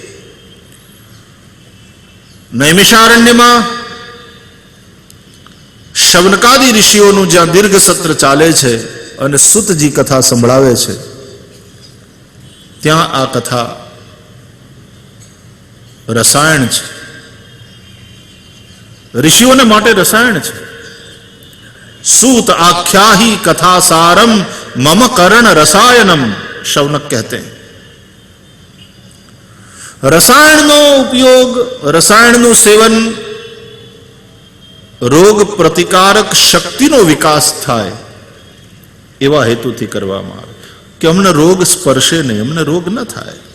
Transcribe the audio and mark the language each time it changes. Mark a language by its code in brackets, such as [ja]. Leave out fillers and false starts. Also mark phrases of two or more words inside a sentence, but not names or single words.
[gu] નૈમિષારણ્યમાં શૌનકાદિ ઋષિઓનું જ્યાં દીર્ઘ સત્ર ચાલે છે અને સુતજી કથા સંભળાવે છે, ત્યાં આ કથા રસાયણ છે. ऋषियों માટે રસાયણ છે. [sa] सूत आख्याही कथा सारम मम करण रसायनम, [hi] शौनक कहते हैं. [gu] રસાયણનો ઉપયોગ, રસાયણનું સેવન રોગ પ્રતિકારક શક્તિનો વિકાસ થાય એવા હેતુથી કરવામાં આવે કે અમને રોગ સ્પર્શે નહીં, અમને રોગ ન થાય.